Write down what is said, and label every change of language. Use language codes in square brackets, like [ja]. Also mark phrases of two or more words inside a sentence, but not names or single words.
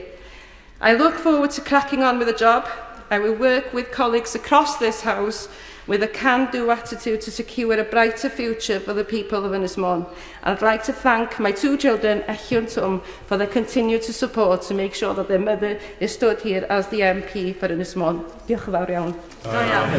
[en] I look forward to cracking on with the job. I will work with colleagues across this House with a can-do attitude to secure a brighter future for the people of Ynys Medi. I'd like to thank my 2 children, Echiw and Tom, for their continued support to make sure that their mother is stood here as the MP for Ynys Medi. [cy] Diolch yn fawr iawn.